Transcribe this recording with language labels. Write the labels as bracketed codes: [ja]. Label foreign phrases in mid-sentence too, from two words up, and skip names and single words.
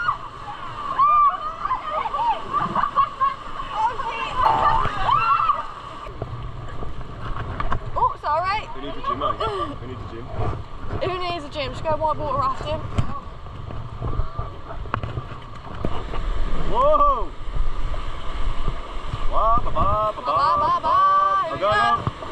[en] Oh, sorry. We need the gym, mate. We need the gym. Who needs a gym? Just go whitewater rafting. Whoa! Ba ba ba ba ba ba ba. Go go.